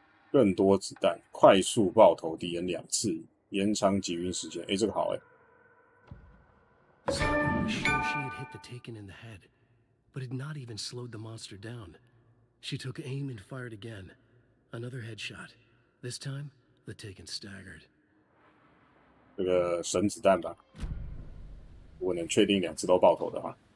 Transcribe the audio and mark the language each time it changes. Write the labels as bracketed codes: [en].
[zh] 更多子弹，快速爆头敌人2次，延长集晕时间。哎，这个好哎。 [en] Saga was sure she had hit the Taken in the head, but had not even slowed the monster down. She took aim and fired again. Another headshot. This time, the Taken staggered. [zh] 这个神子弹吧，如果能确定2次都爆头的话。